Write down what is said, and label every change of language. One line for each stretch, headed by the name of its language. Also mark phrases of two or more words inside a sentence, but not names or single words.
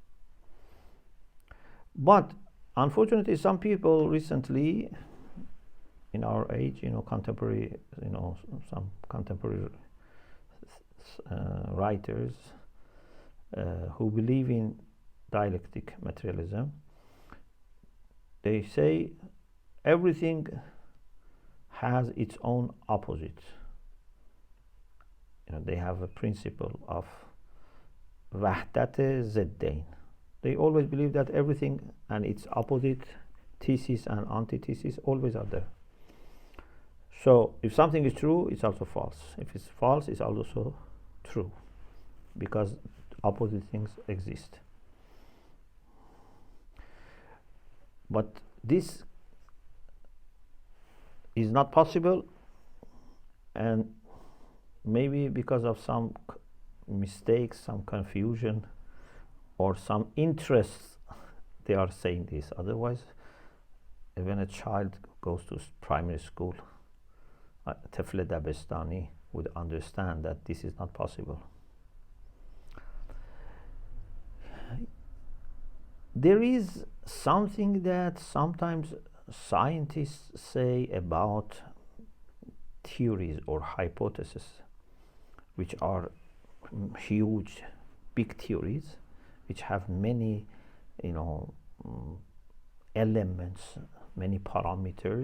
English: But unfortunately, some people recently, in our age, contemporary, some contemporary writers who believe in dialectic materialism, they say everything has its own opposite. they have a principle of
Persian: وحدت ضدین.
English: They always believe that everything and its opposite, thesis and antithesis, always are there. So if something is true, it's also false. If it's false, it's also true, because opposite things exist. But this is not possible, and maybe because of some mistakes, some confusion, or some interests, they are saying this. Otherwise, when a child goes to primary school,
Persian: طفل دبستانی
English: would understand that this is not possible. There is something that sometimes scientists say about theories or hypotheses, which are huge, big theories, which have many, elements, many parameters.